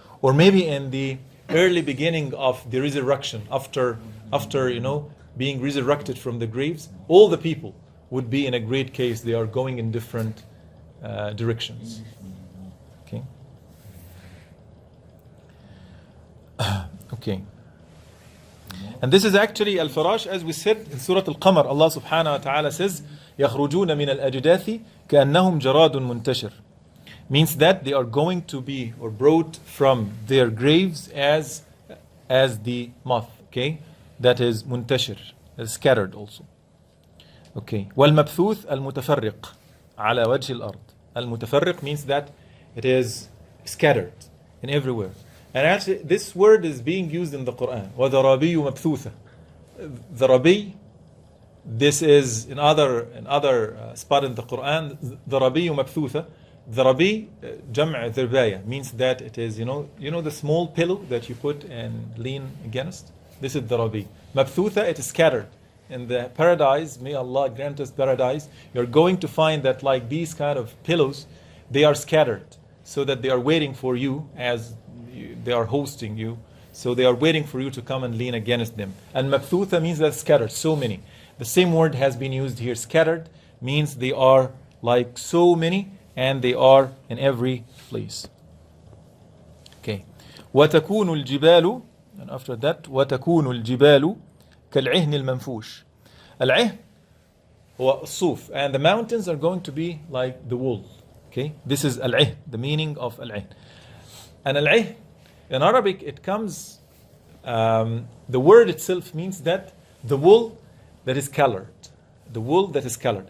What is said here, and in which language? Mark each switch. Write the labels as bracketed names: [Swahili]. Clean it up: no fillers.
[English] Or maybe in the early beginning of the resurrection, after being resurrected from the graves, all the people would be in a great case. They are going in different directions. Okay. Okay. And this is actually al-farash, as we said in Surat Al-Qamar. [Arabic] Allah subhanahu wa ta'ala says, يَخْرُجُونَ مِنَ الْأَجْدَاثِ كَأَنَّهُمْ جَرَادٌ مُنْتَشِرٌ. [English] Means that they are going to be or brought from their graves as the moth. Okay, that is muntashir, scattered also. [Arabic] Okay, والمبثوث المتفرق على وجه الأرض. [English] المتفرق means that it is scattered in everywhere. And actually, this word is being used in the Quran. [Arabic] وَذَرَابِيُّ مَبْثُوثَ. [English] The Rabi, this is in other spot in the Quran. The Rabi مبثوثة. The Rabi, Jam'a Dhirbaya, means that it is, the small pillow that you put and lean against. This is the Rabi. Mabthutha, it is scattered. In the paradise, may Allah grant us paradise, you're going to find that like these kind of pillows, they are scattered, so that they are waiting for you as they are hosting you. So they are waiting for you to come and lean against them. And Mabthutha means that scattered, so many. The same word has been used here. Scattered means they are like so many, and they are in every place. Okay. [Arabic] وَتَكُونُ الْجِبَالُ, [English] and after that, [Arabic] وَتَكُونُ الْجِبَالُ كَالْعِهْنِ الْمَنْفُوشِ. [English] Al-'ihn [Arabic] هو الصوف, [English] and the mountains are going to be like the wool. Okay, this is al-'ihn, the meaning of al-'ihn. And al-'ihn, In Arabic, it comes, the word itself means that the wool that is colored. The wool that is colored.